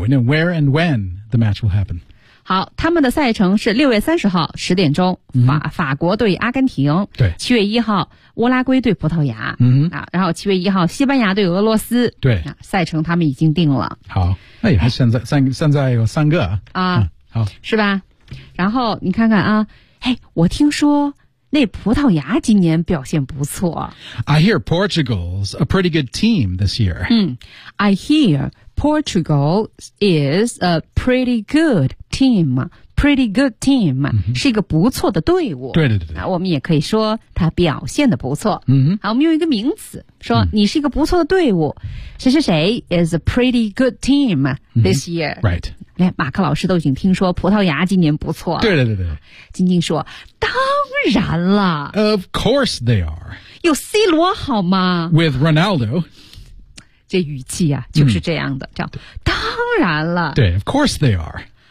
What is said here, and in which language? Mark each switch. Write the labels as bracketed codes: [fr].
[en] We know where and when the match will happen. [zh] 好他们的赛程是6月30号10点钟、 mm-hmm. 法国对阿根廷。对。 7月1号乌拉圭对葡萄牙。嗯、mm-hmm. 啊。然后7月1号西班牙对俄罗斯。对。啊、赛程他们已经定了。好。那也是现在有三个。啊。啊好。是吧然后你看看啊。嘿我听说那葡萄牙今年表现不错。 [en] I hear Portugal's a pretty good team this year.、嗯、I hear Portugal is a pretty good team. Pretty good team、 mm-hmm. [zh] 是一个不错的队伍。对对对。我们也可以说他表现的不错。 Mm-hmm. 好我们用一个名词说你是一个不错的队伍。谁谁谁 [en] is a pretty good team this year.、 Mm-hmm. Right. [zh] 连马克老师都已经听说葡萄牙今年不错了。对对对对。晶晶说当然了。 [en] Of course they are. [zh] 有 C 罗好吗 [en] ?With Ronaldo. [zh] 这语气啊就是这样的、嗯、这样当然了。 [en] 对 ,of course they are.